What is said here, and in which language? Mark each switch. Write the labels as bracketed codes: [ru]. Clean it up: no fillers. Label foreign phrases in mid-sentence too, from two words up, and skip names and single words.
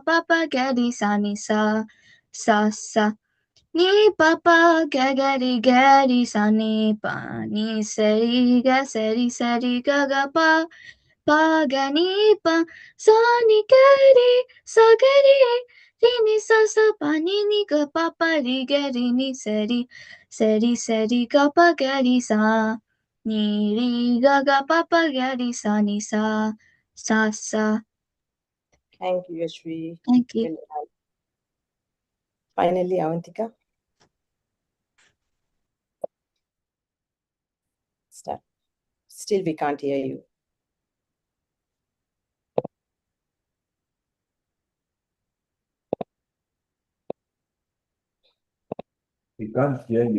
[en] pa pa gari sa ni sa sa ni pa pa gari sa ni pa ni sari ga pa ga ni pa sa ni gari ri ni sa pa ni ga pa pa ri gari ni sari ga pa gari sa ni ri ga pa pa gari sa ni sa sa. Thank you, Yashvi. Thank you. Well done. Finally, Avantika, start. Still, we can't hear you. We can't hear you.